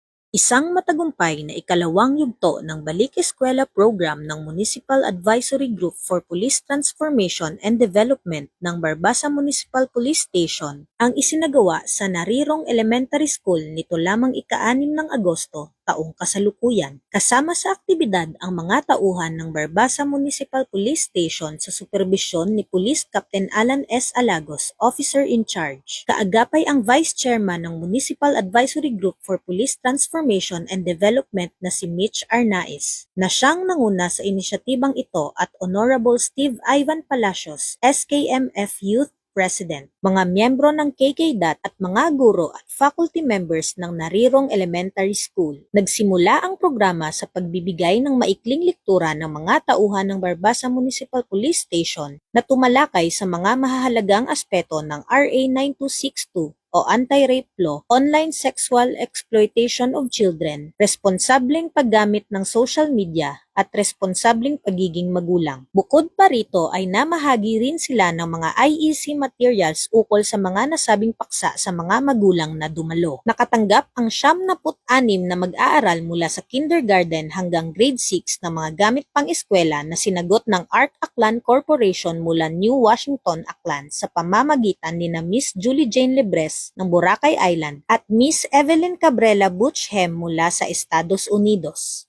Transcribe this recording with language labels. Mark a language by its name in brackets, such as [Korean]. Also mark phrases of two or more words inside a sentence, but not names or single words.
[Filipino] Isang matagumpay na ikalawang yugto ng Balik Eskwela program ng Municipal Advisory Group for Police Transformation and Development ng Barbasa Municipal Police Station ang isinagawa sa Narirong Elementary School nito lamang ika-6 ng Agosto, taong kasalukuyan. Kasama sa aktibidad ang mga tauhan ng Barbasa Municipal Police Station sa superbisyon ni Police Captain Alan S. Alagos, Officer in Charge. Kaagapay ang Vice Chairman ng Municipal Advisory Group for Police Transformation and Development na si Mitch Arnaiz, na siyang nanguna sa inisyatibang ito at Honorable Steve Ivan Palacios, SKMF Youth President, mga miyembro ng KKDAT at mga guro at [English] faculty members [Filipino] ng Narirong Elementary School. Nagsimula ang programa sa pagbibigay ng maikling lektura ng mga tauhan ng Barbasa Municipal Police Station na tumalakay sa mga mahahalagang aspeto ng RA 9262 o Anti-Rape Law, [English] online sexual exploitation of children, [Filipino] responsableng paggamit ng social media, at responsableng pagiging magulang. Bukod pa rito ay namahagi rin sila ng mga [English] IEC materials [Filipino] ukol sa mga nasabing paksa sa mga magulang na dumalo. Nakatanggap ang 76 na mag-aaral mula sa kindergarten hanggang grade 6 ng mga gamit pang-eskwela na sinagot ng Art Aklan Corporation mula New Washington, Aklan sa pamamagitan ni na Miss Julie Jane Lebres ng Boracay Island at Miss Evelyn Cabrera Butchem mula sa Estados Unidos.